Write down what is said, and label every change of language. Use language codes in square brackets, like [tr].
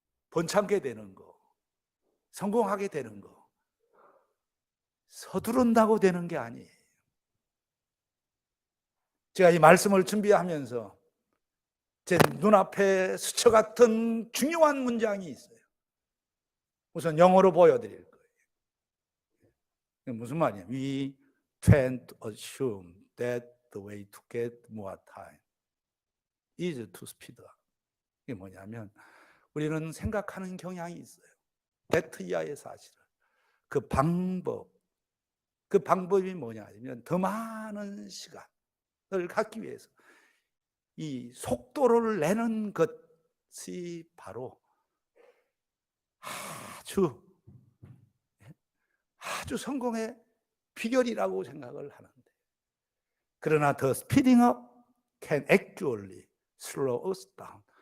[ko] 번창게 되는 거, 성공하게 되는 거, 서두른다고 되는 게 아니에요. 제가 이 말씀을 준비하면서 제 눈앞에 수초 같은 중요한 문장이 있어요. 우선 영어로 보여드릴 거예요. 무슨 말이에요? [en] We tend to assume that the way to get more time is to speed up. [ko] 이게 뭐냐면 우리는 생각하는 경향이 있어요. that 이하의 사실을. 그 방법이 뭐냐면 더 많은 시간을 갖기 위해서 이 속도를 내는 것이 바로 아주 성공의 비결이라고 생각을 하는데, 그러나 [en] the speeding up can actually slow us down.